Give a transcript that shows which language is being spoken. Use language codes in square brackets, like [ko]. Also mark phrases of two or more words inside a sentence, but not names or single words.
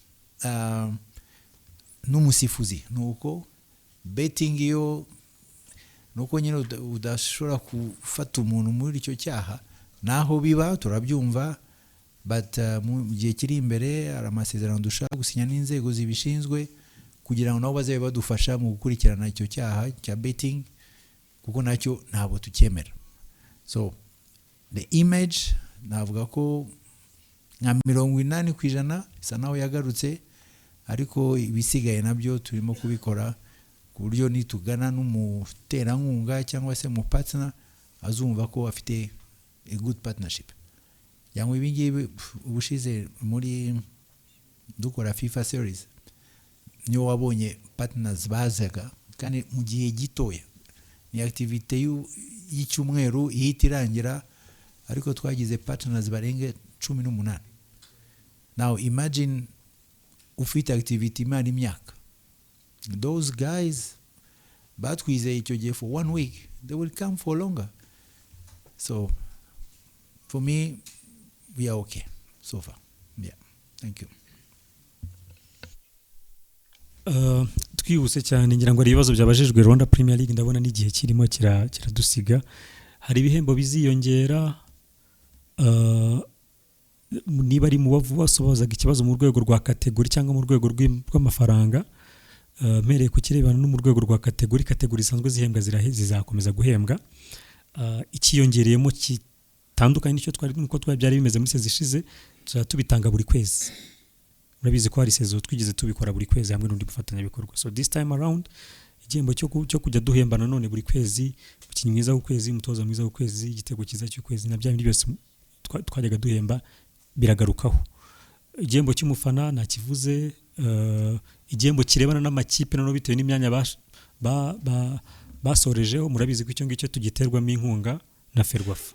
[rw] n'umusifuzi nuko betting yo nuko nyine udashobora gufata umuntu muri icyo cyaha naho biba turabyumva but mu gihe kiri imbere ari amasezerano dushaka gusinya n'inzego zibishinzwe kugira ngo nabo bazabe badufasha mu gukurikirana icyo cyaha cya betting kuko nacyo ntabwo tukemera. [en] So the image [rw] navuga ko nka 80% isa naho yagarutse ariko ibisigaye nabyo turimo kubikora ku buryo nitugana n'umuterankunga cyangwa se mu partner azumva ko afite [en] a good partnership. [rw] Yango ibingibi ubushize muri dukora [en] FIFA series [rw] niyo wabonye partners bazaga kandi mu gihe gitoya ni activity y'icyumweru ihita irangira ariko twagize partners barenge 18. [en] Now imagine [rw] ufite activity imana imyaka. [en] Those guys [rw] batwizeye icyo gihe [en] for 1 week they will come for longer. So for me we are okay so far. Yeah, thank you. [rw] Twihuse cyane ngira ngo ari ibibazo byabajijwe Rwanda Premier League ndabona n'igihe kirimo kiradusiga. Hari ibihembo biziyongera niba ari mu basobazaga ikibazo mu rwego rwa kategori cyangwa mu rwego rw'amafaranga mereye ku kirebana no mu rwego rwa kategori isanzwe zihembwa zizakomeza guhembwa. Ikiyongereyemo kitandukanye n'icyo twari byari bimeze muri sezi ishize tubitanga buri kwezi. Murabizi ko hari sezo twigeze tubikora buri kwezi hamwe n'undi gufatanya bikorwa. [en] So this time around [rw] igihembo cyo kujya duhembana none buri kwezi, umukinnyi mwiza w'ukwezi, umutoza mwiza w'ukwezi, igitego cyiza cy'ukwezi na bya bindi byose twajyaga duhemba biragarukaho. Igihembo cy'umufana nakivuze, igihembo kirebana n'amakipe noneho bitewe n'imyanya basorejeho, murabizi ko icyo ngicyo tugiterwamo inkunga na Ferwafa.